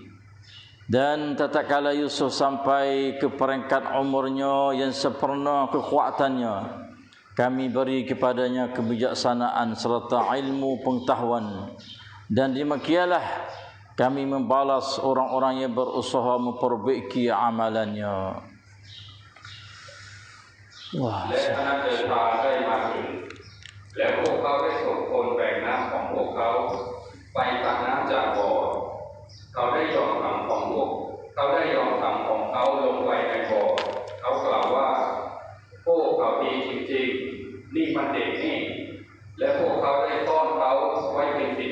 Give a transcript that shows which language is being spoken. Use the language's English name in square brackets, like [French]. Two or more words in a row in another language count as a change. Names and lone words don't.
[Malay] Dan tatkala Yusuf sampai ke peringkat umurnya yang sempurna kekuatannya, kami beri kepadanya kebijaksanaan serta ilmu pengetahuan. Dan demikianlah kami membalas orang-orang yang berusaha memperbaiki amalannya. Wah. [Thai] และคณะเดินทางได้มาถึงแล้วพวกเขาได้ส่งคนแบกน้ำของพวกเขาไปตักน้ำจากบ่อเขาได้ยอมทำของเขาลงไปในบ่อเขากล่าวว่าพวกเขาดีจริงๆนี่มันเด็กนี่และพวกเขาได้ซ่อนเขาไว้เป็นสิน